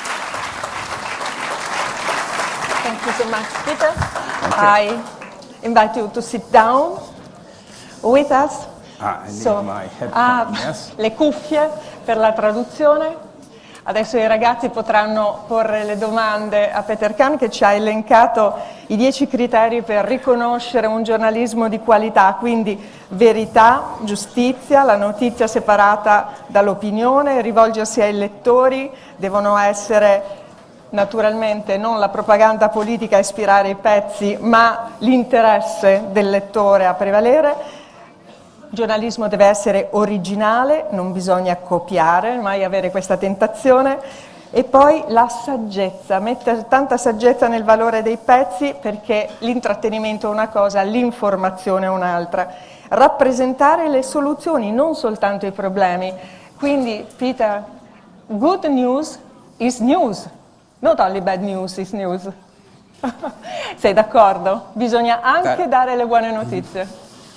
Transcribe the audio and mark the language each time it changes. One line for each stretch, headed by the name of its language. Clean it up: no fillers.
English: Thank you so much, Peter. I invite you to sit down with us. I need my headphones, yes.
Italian: Le cuffie per la traduzione. Adesso i ragazzi potranno porre le domande a Peter Kann, che ci ha elencato i 10 criteri per riconoscere un giornalismo di qualità, quindi verità, giustizia, la notizia separata dall'opinione, rivolgersi ai lettori, devono essere naturalmente non la propaganda politica a ispirare i pezzi, ma l'interesse del lettore a prevalere. Il giornalismo deve essere originale, non bisogna copiare, mai avere questa tentazione. E poi la saggezza, mettere tanta saggezza nel valore dei pezzi, perché l'intrattenimento è una cosa, l'informazione è un'altra. Rappresentare le soluzioni, non soltanto i problemi.
English: Quindi, Peter, good news is news, not only bad news is news.
Italian: Sei d'accordo? Bisogna anche dare le buone notizie.